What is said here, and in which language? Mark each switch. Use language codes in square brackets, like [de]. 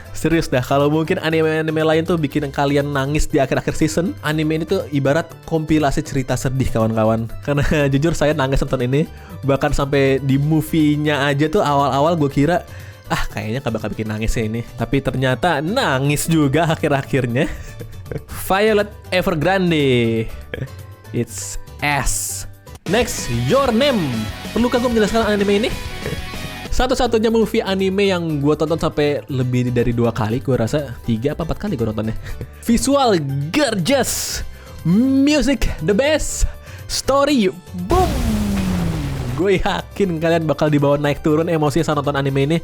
[id] Serius dah, kalau mungkin anime-anime lain tuh bikin kalian nangis di akhir-akhir season, anime ini tuh ibarat kompilasi cerita sedih kawan-kawan. Karena jujur saya nangis nonton ini. Bahkan sampai di movie-nya aja tuh awal-awal gue kira, kayaknya gak bakal bikin nangis ya ini. Tapi ternyata nangis juga akhir-akhirnya. [en] Violet Evergrande, it's S. [id] Next, Your Name. Perlukah gue menjelaskan anime ini? Satu-satunya movie anime yang gue tonton sampai lebih dari 2 kali, gue rasa 3 apa 4 kali gue nontonnya. [en] Visual gorgeous, music the best, story boom. [id] Gue yakin kalian bakal dibawa naik turun emosi saat nonton anime ini.